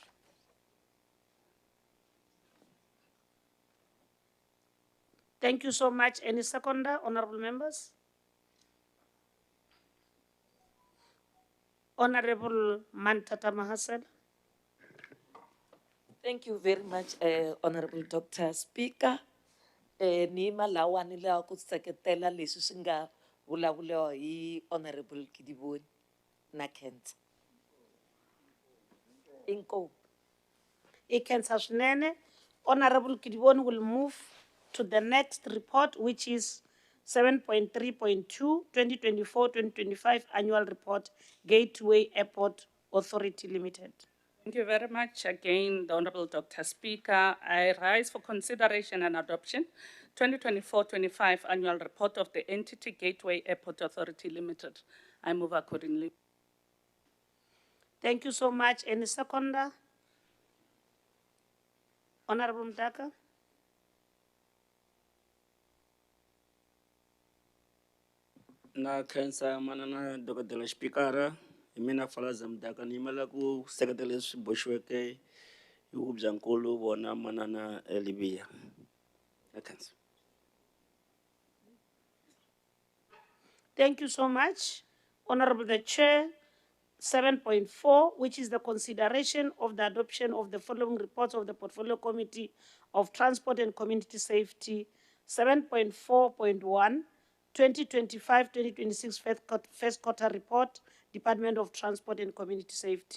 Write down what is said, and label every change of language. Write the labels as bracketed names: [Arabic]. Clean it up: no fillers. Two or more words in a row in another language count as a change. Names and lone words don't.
[English] Thank you so much. Any seconder, honorable members? Honorable Mantata Mahasel. Thank you very much, Honorable Dr. Speaker. [Tsonga] Ni malawani la ku seketela leswi swi nga vulavuliwa hi Honorable Kidiboni na Kent. Inko. Ikensa swinene. [English] Honorable Kidiboni will move to the next report, which is 7.3.2, 2024-2025 annual report, Gateway Airport Authority Limited. Thank you very much again, the Honorable Dr. Speaker. I rise for consideration and adoption 2024-25 annual report of the entity Gateway Airport Authority Limited. I move accordingly. Thank you so much. Any seconder? Honorable Mdaka. [Tsonga] Na khensa manana Dr. Speaker, mina Falaza Mdaka ni mala ku sekretary leswi boxiweke hi Hubyankulu vona manana Libya. Na khensa. [English] Thank you so much, Honorable the Chair. 7.4, which is the consideration of the adoption of the following reports of the Portfolio Committee of Transport and Community Safety 7.4.1, 2025-2026 first quarter report, Department of Transport and Community Safety.